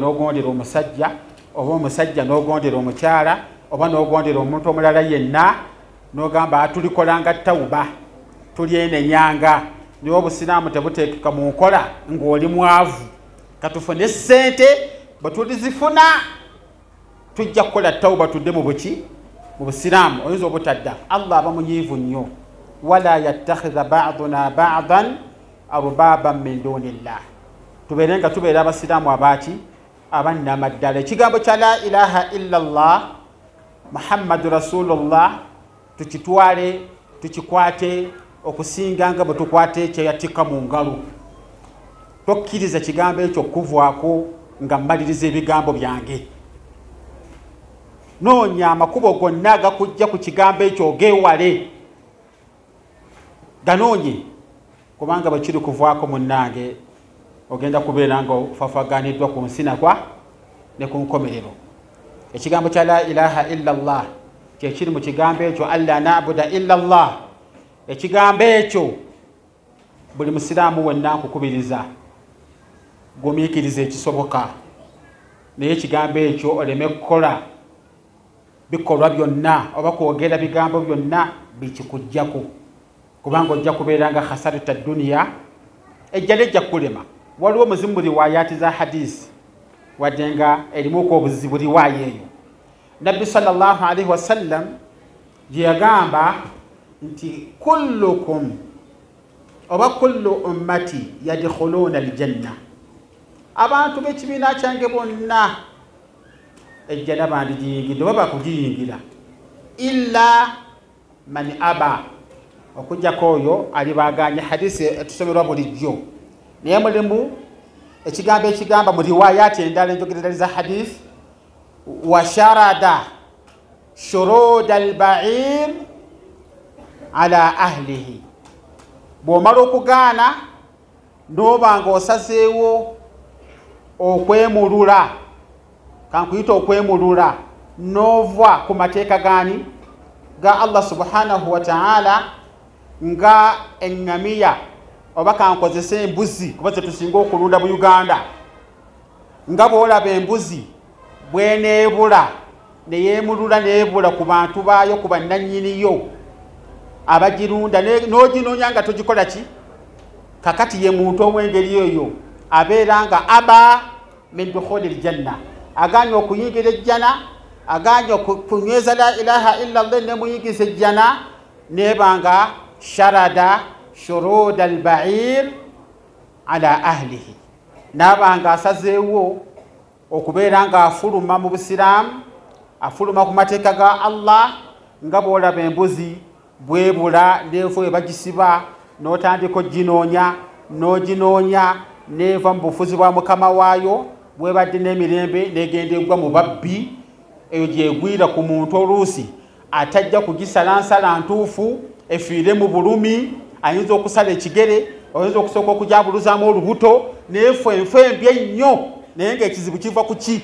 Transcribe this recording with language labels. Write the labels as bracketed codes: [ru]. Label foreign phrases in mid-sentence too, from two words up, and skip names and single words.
[lg] n'ogondera omusajja oba omusajja n'ogondera omukyala oba n'ogondera omuntu omulala yenna n'ogamba tulikolanga tawuba tulyenenyanga niwe obusiraamu tebuteekeka mu nkola ng'oli mwavu katufune ssente bwe tulizifuna tujja kukola tawuba tudde mu buki mu busiraamu oyinza obutadda Allah aba munyiivu nnyo [ar] ولا يتخذ بعضنا بعضا أربابا من دون الله [lg] tubeere nga tubeera abasiraamu abaki abannamaddala ekigambo kya [ar] لا إله إلا الله محمد رسول الله [lg] tukitwale tukikwate okusinga nga bwe tukwate ekyeyatikka mu ngalo tokkiriza kigambo ekyo okuvwako nga mmaliriza ebigambo byange noonya amakubo gonna agakujja ku kigambo ekyo ogeewale ganoonye kubanga bwe kiri kuvwako munnange ogenda kubeera nga ofafaganiddwa ku nsi nakwa ne ku nkomerero ekigambo kya [ar] لا إله إلا الله [lg] kyekiri mu kigambo ekyo [ar] ألا نعبد إلا الله [lg] ekigambo ekyo buli musiraamu wenna nkukubiriza gumiikiriza ekisoboka naye ekigambo ekyo oleme kukola bikolwa byonna oba kwogera bigambo byonna bikikujjako kubanga ojja kubeera nga [ar] خسارة الدنيا [lg] ejja nejja kulema. Waliwo muzimu riwayati za hadisi wadde nga erimu obuzibu riwaya eyo. Nabbi [ar] صلى الله عليه وسلم [lg] gye yagamba nti kullukum oba [ar] كل أمتي يدخلون الجنة, [lg] abantu b'ekibiina kyange bonna ejjana bandigiyingidde oba bakugiyingira [ar] إلا من أبى, [lg] okujjako oyo alibaganya. Hadisi etusomerwa bulijjo naye mulimu ekigambo ekigamba mu riwayati endala enjogereza hadisi wa [ar] شرد شرود البعير على أهله, [lg] bw'omala okugaana n'oba ng'osazeewo okwemulula, kankuyita okwemulula, n'ova ku mateeka gani ga [ar] الله سبحانه وتعالى, [lg] nga eŋŋamiya oba kankozesa embuzi kuba ze tusinga okulunda mu Uganda, nga bw'olaba embuzi bw'eneebula neyeemulula neebula ku bantu baayo, ku bannannyiniyo abagirunda, n'oginoonya nga togikola ki, kakati ye muntu ow'engeri eyo abeera nga [ar] أبى من دخول الجنة, [lg] aganya okuyingira ejjana, aganya okunyweza [ar] لا إله إلا الله [lg] nemuyingiza ejjana, nebanga [ar] شرد شرود البعير على أهله, [lg] nabanga asazeewo okubeera nga afuluma mu Busiraamu, afuluma ku mateeka ga Allah, nga bw'olaba embuzi bwebula neefa ebagisiba n'otandika oginoonya n'oginoonya neeva mu bufuzi bwa mukama waayo, bwebadde n'emirembe negenda egwa mu babbi, eyo gyegwira ku muntu oluusi atajja kugisalansala ntuufu efiire mu bulumi, ayinza okusala ekigere, oyinza okusooka okujabuluzaamu olubuto, neefa enfa embi ennyo, naye ng'ekizibu kiva ku ki?